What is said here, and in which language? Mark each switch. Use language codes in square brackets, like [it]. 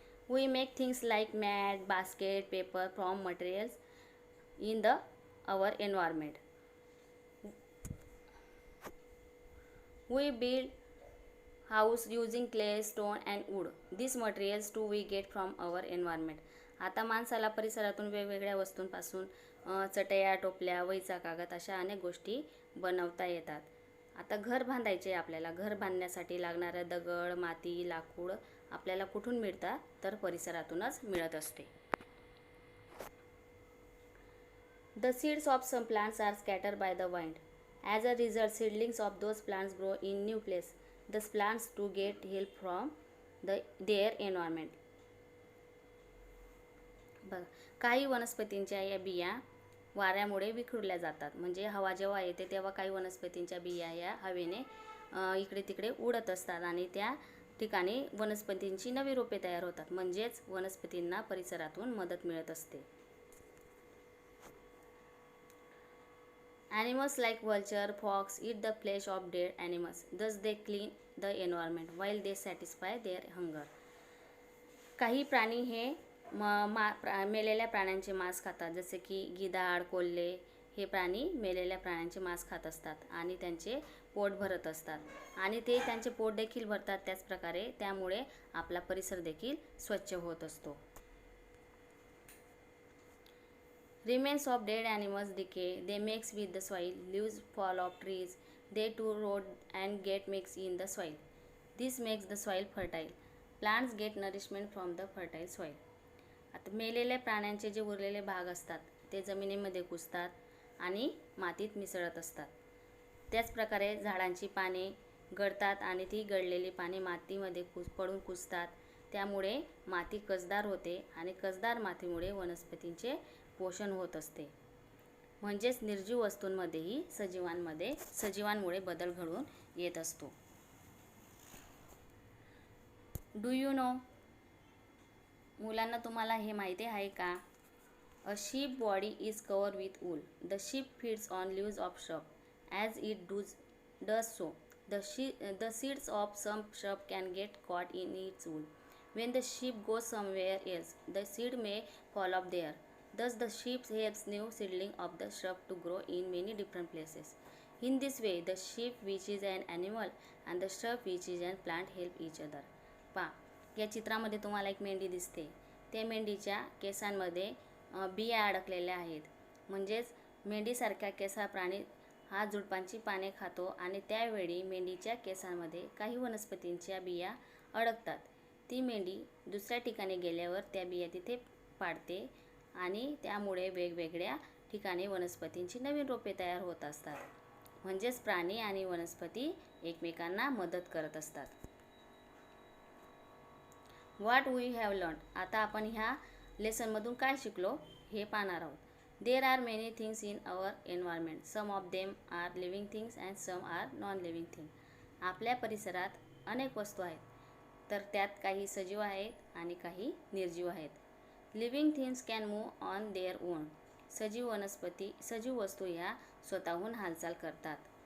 [en] We make things like mat, basket, paper from materials in our environment. We build house using clay, stone and wood. These materials too we get from our environment. [mr] आता माणसाला परिसरातून वेगवेगळ्या वस्तूंपासून चटया, टोपल्या, वहीचा कागद अशा अनेक गोष्टी बनवता येतात. आता घर बांधायचे, आपल्याला घर बांधण्यासाठी लागणारं दगड, माती, लाकूड आपल्याला कुठून मिळतात? तर परिसरातूनच मिळत असते. [en] The seeds of some plants are scattered by the wind. As a result, seedlings of those plants grow in new place. Thus plants to get help from their environment. [mr] बघा, काही वनस्पतींच्या या बिया वाऱ्यामुळे विखुरल्या जातात. म्हणजे हवा जेव्हा येते तेव्हा काही वनस्पतींच्या बिया या हवेने इकडे तिकडे उडत असतात आणि त्या ठिकाणी वनस्पतींची नवी रोपे तयार होतात. म्हणजेच वनस्पतींना परिसरातून मदत मिळत असते. [en] Animals like vulture, fox eat the flesh of dead animals. Thus they clean the environment while they satisfy their hunger. [mr] काही प्राणी हे मेलेल्या प्राण्यांचे मांस खातात. जसे की गिधाड, कोल्हे हे प्राणी मेलेल्या प्राण्यांचे मांस खात असतात आणि त्यांचे पोट भरत असतात आणि ते त्यांचे पोट देखील भरतात. त्याचप्रकारे त्यामुळे आपला परिसर देखील स्वच्छ होत असतो. [en] Remains of dead animals decay. They mix with the soil. Leaves fall off trees. They too rot and get mixed in the soil. This makes the soil fertile. Plants get nourishment from the fertile soil. [mr] आता मेलेल्या प्राण्यांचे जे उरलेले भाग असतात ते जमिनीमध्ये कुजतात आणि मातीत मिसळत असतात. त्याचप्रकारे झाडांची पाने गळतात आणि ती गळलेली पाने मातीमध्ये पडून कुजतात. त्यामुळे माती कसदार होते आणि कसदार मातीमुळे वनस्पतींचे पोषण होत असते. म्हणजेच निर्जीव वस्तूंमध्येही सजीवांमुळे बदल घडून येत असतो. [en] Do you know? [mr] मुलांना तुम्हाला हे माहिती आहे का? [en] A sheep body is covered with wool. The sheep feeds on leaves of shrub. As it does so, the seeds of some shrub can get caught in its wool. When the sheep goes somewhere else, the seed may fall off there. Thus, the sheep helps new seedling of the shrub to grow in many different places. In this way, the sheep, which is an animal, and the shrub, which is a plant, help each other. [mr] पहा, या चित्रामध्ये तुम्हाला एक मेंढी दिसते. त्या मेंढीच्या केसांमध्ये बिया अडकलेल्या आहेत. म्हणजेच मेंढीसारख्या केसाळ प्राणी हा झुडपांची पाने खातो आणि त्यावेळी मेंढीच्या केसांमध्ये काही वनस्पतींच्या बिया अडकतात. ती मेंढी दुसऱ्या ठिकाणी गेल्यावर त्या बिया तिथे पाडते आणि त्यामुळे वेगवेगळ्या ठिकाणी वनस्पतींची नवीन रोपे तयार होत असतात. म्हणजेच प्राणी आणि वनस्पती एकमेकांना मदत करत असतात. [en] What we have learn. [mr] आता आपण ह्या लेसनमधून काय शिकलो हे पाहणार आहोत. [en] There are many things in our environment. Some of them are living things and some are non living thing. [mr] आपल्या परिसरात अनेक वस्तू आहेत, तर त्यात काही सजीव आहेत आणि काही निर्जीव आहेत. [en] Living things can move on their own. [mr] सजीव वस्तू ह्या स्वतःहून हालचाल करतात.